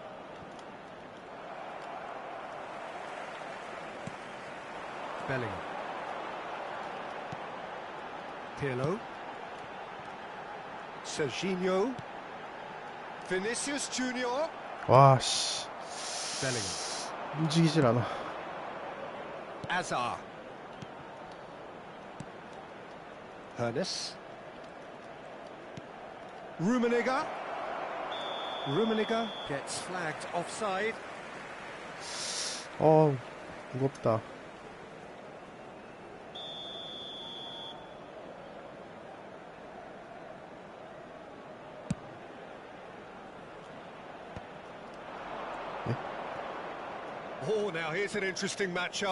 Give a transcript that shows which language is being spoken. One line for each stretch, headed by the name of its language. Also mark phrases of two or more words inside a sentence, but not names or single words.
English: Bellingham. Pirlo. Serginho. Vinicius Junior.
Korean: 와, 씨. Bellingham. 움직이질 않아.
English: Azar. Hernes. Rummenigge. Rummenigge gets flagged offside.
Korean: 무겁다.
English: Oh, now here's an interesting matchup.